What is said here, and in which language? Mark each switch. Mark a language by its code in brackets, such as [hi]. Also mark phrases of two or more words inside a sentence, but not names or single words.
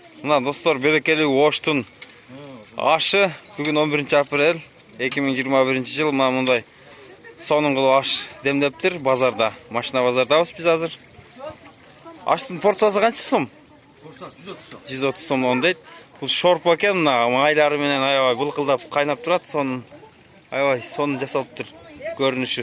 [ky] Mına dostlar, berekeli Oştun aşı bugün 11 aprel 2021 yıl mana mындай сонун кылып аш демдептир базарда. Машина базардабыз биз азыр. Аштын порциясы канча сом? Порциясы 130 сом. 130 сом дейт. Бул шорпа экен, мына майлары менен аябай былкылдап кайнап турат, сонун аябай сонун жасалыптыр көрүнүшү.